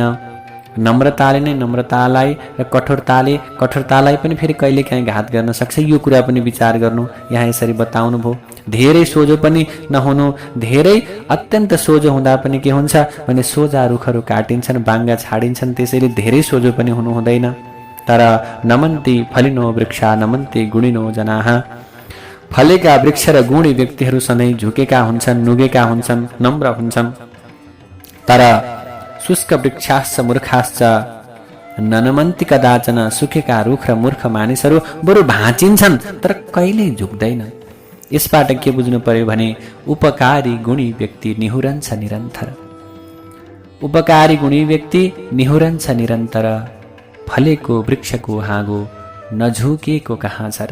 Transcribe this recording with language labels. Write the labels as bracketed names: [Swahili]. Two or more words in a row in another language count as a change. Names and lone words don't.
[Nepali] नम्रताले नै नम्रतालाई र कठोरतालाई पनि फेरि कहिलेकाहीँ घात गर्न सक्छ। यो कुरा पनि विचार गर्नु यहाँ यसरी बताउनु भयो। धेरै सोझो पनि नहुनु, धेरै अत्यन्त सोझो हुँदा पनि के हुन्छ भने सोझा रुखहरू काटिन्छन्, बाङ्गा छाडिन्छन्। त्यसैले धेरै सोझो पनि हुनु हुँदैन। [Sanskrit] तर नमन्ति फलिनो वृक्षा नमन्ति गुणिनो जनाः। [Nepali] फलेका वृक्ष र गुणी व्यक्तिहरू सधैँ झुकेका हुन्छन्, नुगेका हुन्छन्, नम्र हुन्छन्। [Sanskrit] तर शुष्क वृक्षाश्च मूर्खाश्च ननमन्ति कदाचन, [Nepali] सुकेका रुख र मूर्ख मानिसहरू बरु भाँचिन्छन् तर कहिल्यै झुक्दैन। यसबाट के बुझ्नु पर्यो भने उपकारी गुणी व्यक्ति निहुरन्छ निरन्तर। उपकारी गुणी व्यक्ति निहुरन्छ निरन्तर, फलेको वृक्षको हाँगो नझुकेको कहाँ छ र।